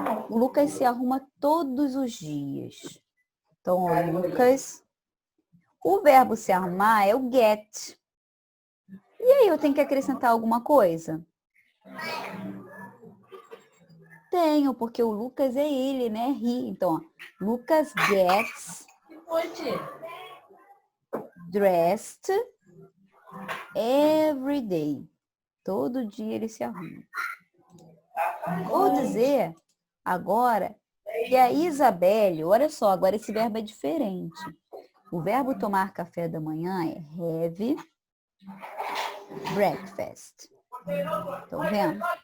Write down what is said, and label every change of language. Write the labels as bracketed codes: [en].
[pt] O Lucas se arruma todos os dias. Então, o Lucas, o verbo se arrumar é o get. E aí, eu tenho que acrescentar alguma coisa? Tenho, porque o Lucas é ele, né? [en] He. [pt] Então, ó, [en] Lucas gets dressed every day. [pt] Todo dia ele se arruma. Vou dizer agora que a Isabelle, olha só, agora esse verbo é diferente. O verbo tomar café da manhã é have breakfast. Estão vendo?